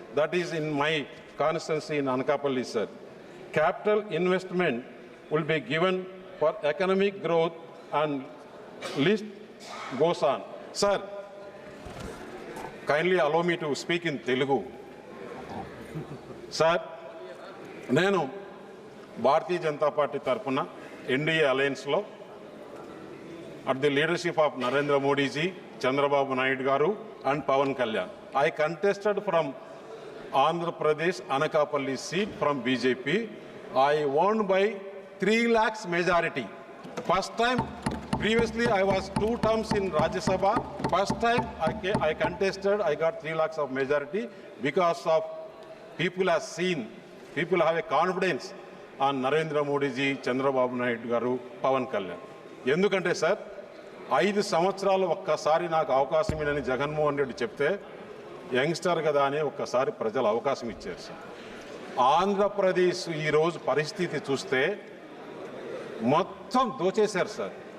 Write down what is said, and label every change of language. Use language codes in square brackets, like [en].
[en] That is in my constituency in Anakapalli, sir. Capital investment will be given for economic growth and list goes on. Sir, kindly allow me to speak in Telugu. [te] Sir, నేను Bharatiya Janata party తరఫున NDA అలయన్స్లో [en] at the leadership of [te] Narendra Modiji, Chandrababu Naidu గారు and Pawan Kalyan. [en] I contested from Andhra Pradesh Anakapalli seat from BJP. I won by 3 lakhs majority. First time, previously I was 2 terms in Rajya Sabha. First time I contested, I got 3 lakhs of majority because of people have seen, people have a confidence on Narendra Modi ji, Chandrababu Naidu garu, Pawan Kalyan. [te] ఎందుకంటే sir 5 సంవత్సరాలు ఒక్కసారి నాకు అవకాశం ఇవ్వని జగన్మోహన్ రెడ్డి చెప్తే youngster కదా అని ఒక్కసారి ప్రజలు అవకాశం ఇచ్చారు సార్. ఆంధ్రప్రదేశ్ ఈరోజు పరిస్థితి చూస్తే మొత్తం దోచేశారు సార్.